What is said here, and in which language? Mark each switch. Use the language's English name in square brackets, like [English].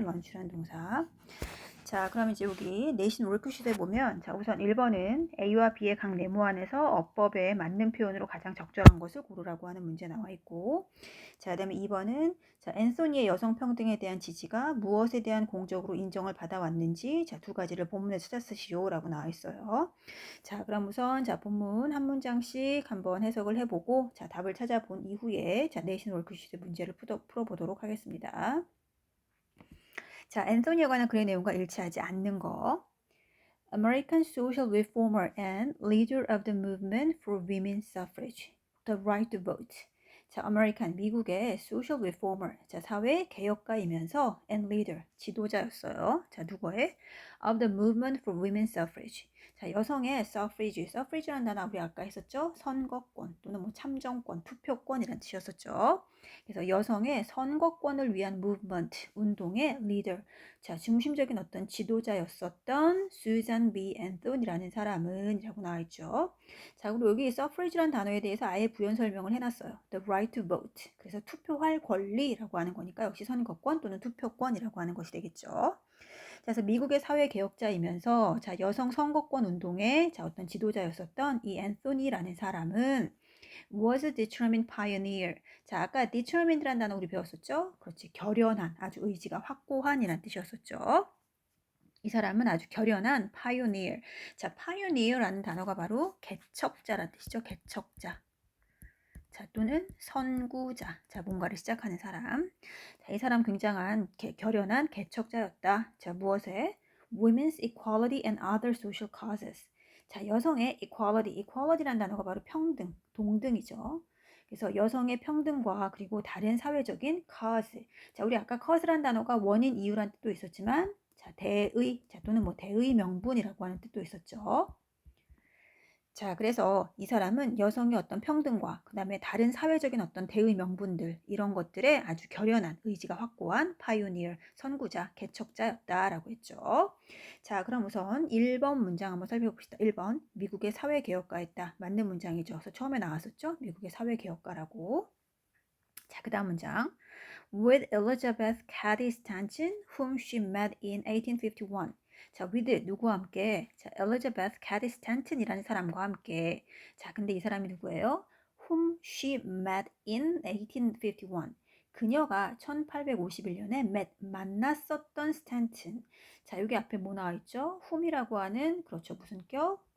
[Korean] 런치라는 동사. 자, 그럼 이제 여기 내신 월크시트에 보면, 자, 우선 1번은 A와 B의 각 네모 안에서 어법에 맞는 표현으로 가장 적절한 것을 고르라고 하는 문제 나와 있고, 자, 그다음에 2번은 자, 앤소니의 여성 평등에 대한 지지가 무엇에 대한 공적으로 인정을 받아왔는지, 자, 두 가지를 본문에 찾아 쓰시오라고 나와 있어요. 자, 그럼 우선 자, 본문 한 문장씩 한번 해석을 해보고, 자, 답을 찾아본 이후에 자, 내신 월크시트 문제를 풀어보도록 하겠습니다. 자, 앤소니에 관한 글의 내용과 일치하지 않는 거. [English] American social reformer and leader of the movement for women's suffrage, the right to vote. [Korean] 자, American, 미국의 [English] social reformer, [Korean] 자, 사회 개혁가이면서 [English] and leader, [Korean] 지도자였어요. 자, 누구의? [English] of the movement for women's suffrage. [Korean] 자, 여성의 suffrage라는 단어 우리 아까 했었죠? 선거권 또는 뭐 참정권, 투표권이란 뜻이었었죠. 그래서 여성의 선거권을 위한 movement, 운동의 leader. 자, 중심적인 어떤 지도자였었던 수잔 B 앤톤이라는 사람은 이라고 나와 있죠. 자, 그리고 여기 suffrage라는 단어에 대해서 아예 부연 설명을 해놨어요. [English] The right to vote. [Korean] 그래서 투표할 권리라고 하는 거니까 역시 선거권 또는 투표권이라고 하는 것이 되겠죠. 그래서 미국의 사회 개혁자이면서 자, 여성 선거권 운동의 자, 어떤 지도자였었던 이 앤소니라는 사람은 [English] was a determined pioneer. [Korean] 자, 아까 determined라는 단어 우리 배웠었죠? 그렇지. 결연한, 아주 의지가 확고한이란 뜻이었었죠. 이 사람은 아주 결연한 pioneer. 자, pioneer라는 단어가 바로 개척자란 뜻이죠. 개척자. 자, 또는 선구자. 자, 뭔가를 시작하는 사람. 자, 이 사람 굉장한 결연한 개척자였다. 자, 무엇에? [English] Women's equality and other social causes. [Korean] 자, 여성의 equality라는 단어가 바로 평등, 동등이죠. 그래서 여성의 평등과 그리고 다른 사회적인 cause. 자, 우리 아까 cause라는 단어가 원인, 이유란 뜻도 있었지만, 자, 대의, 자, 또는 뭐 대의 명분이라고 하는 뜻도 있었죠. 자, 그래서 이 사람은 여성의 어떤 평등과 그 다음에 다른 사회적인 어떤 대의 명분들 이런 것들에 아주 결연한 의지가 확고한 파이오니어, 선구자, 개척자였다라고 했죠. 자, 그럼 우선 1번 문장 한번 살펴봅시다. 1번, 미국의 사회개혁가였다. 맞는 문장이죠. 그래서 처음에 나왔었죠. 미국의 사회개혁가라고. 자, 그 다음 문장. [English] With Elizabeth Cady Stanton, whom she met in 1851. [Korean] 자, with 누구와 함께? 자, Elizabeth Cady Stanton이라는 사람과 함께. 자, 근데 이 사람이 누구예요? [English] Whom she met in 1851. [Korean] 그녀가 1851년에 만났었던 스탠튼. 자, 여기 앞에 뭐 나와 있죠? whom이라고 하는 그렇죠. 무슨 격?